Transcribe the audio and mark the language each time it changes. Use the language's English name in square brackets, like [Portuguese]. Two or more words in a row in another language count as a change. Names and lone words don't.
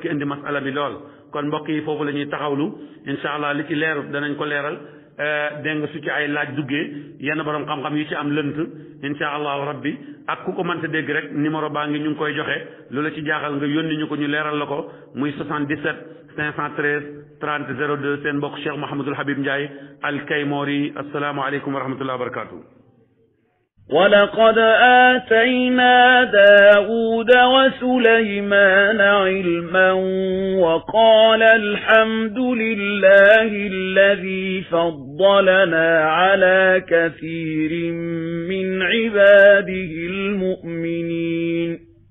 [Wolof] ki indi masala bi lool kon mbokk yi foofu la ñuy taxawlu [Arabic] إن شاء الله [Wolof] li ci leerut danañ ko leeral dégg nga su ci ay laaj duggee yenn borom xam-xam yi ci am lënt [Arabic] إن شاء الله ربي [Wolof] ak ku ko mënta dégg rek numéro baa ngi ñu ngi koy joxe lu la ci jaaxal nga yónni ñu ko ñu leeral la ko muy 77 513 30 02 seen mbokk Cheikh Mouhamadul Habib Ndiaye al Kaymori [Arabic] السلام عليكم ورحمة الله وبركاته وَلَقَدْ آتَيْنَا دَاوُودَ وَسُلَيْمَانَ عِلْمًا وَقَالَ الْحَمْدُ لِلَّهِ الَّذِي فَضَّلَنَا عَلَى كَثِيرٍ مِّنْ عِبَادِهِ الْمُؤْمِنِينَ